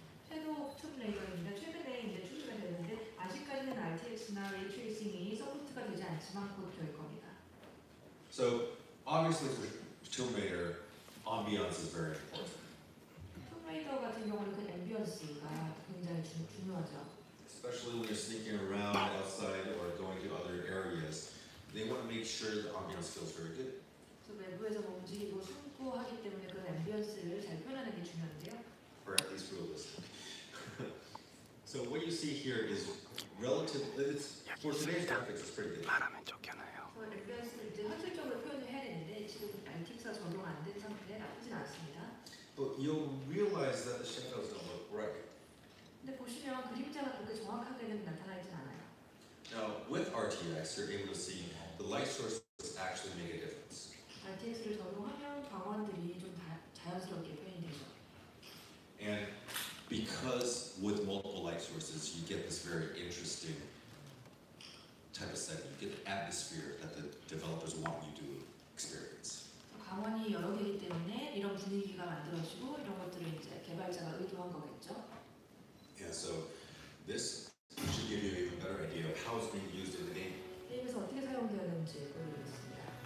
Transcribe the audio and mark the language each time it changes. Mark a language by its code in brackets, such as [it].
[ko] 섀도우 툼 레이더입니다. 최근에 이제 출시가 되는데 아직까지는 RTX나 레이 트레이싱이 서포트가 되지 않지만 곧 될 겁니다. [en] So obviously for Tomb Raider, ambiance is very important. [ko] 툼 레이더 같은 경우는 그 앰비언스가 굉장히 중요하죠. [en] Especially when you're sneaking around outside or going to other areas, they want to make sure the ambiance feels very good. [ko] 그래서 외부에서 뭐 움직이고 숨고 하기 때문에 그 앰비언스를 잘 표현하는 게 중요한데요. [en] Or at least realistic. So what you see here is relative. For today's graphics, it's pretty good. [ko] 말하면 쫓겨나요. 앰비언스를 이제 현실적으로 표현을 해야 되는데 지금 RTX가 적용 안 된 상태에 나쁘진 않습니다. [en] But you'll realize that the shadows don't look right. [ko] 근데 보시면 그림자가 그렇게 정확하게는 나타나진 않아요. [en] Now with RTX, you're able to see the light sources actually make a difference. [ko] RTX를 적용하면 광원들이 좀 자연스럽게 표현이 되죠. [en] because with multiple light sources, you get this very interesting type of setting. You get the atmosphere that the developers want you to experience. [ko] 광원이 여러 개이기 때문에 이런 분위기가 만들어지고 이런 것들을 이제 개발자가 의도한 거겠죠. [en] Yeah, so this should give you an even better idea of how it's being used in the game. [ko] 게임에서 어떻게 사용되었는지 보여드리겠습니다.